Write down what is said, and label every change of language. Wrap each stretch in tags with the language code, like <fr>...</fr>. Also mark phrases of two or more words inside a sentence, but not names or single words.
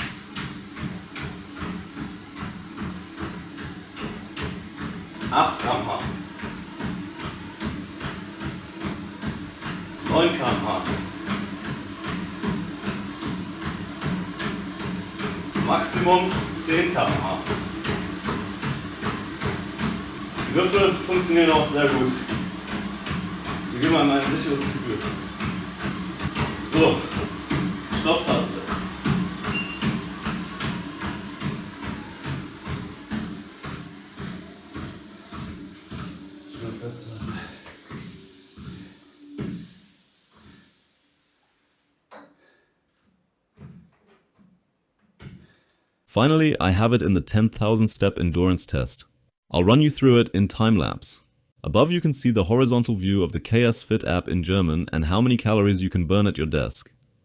<de>8 km/h. 9 km/h. Maximum 10 km/h. Die Griffe funktionieren auch sehr gut. Sie geben einem ein sicheres Gefühl. So, Stopptaste. Schön festhalten.</de> <en>Finally, I have it in the 10,000 step endurance test. I'll run you through it in time-lapse. Above you can see the horizontal view of the KS Fit app in German and how many calories you can burn at your desk.</en>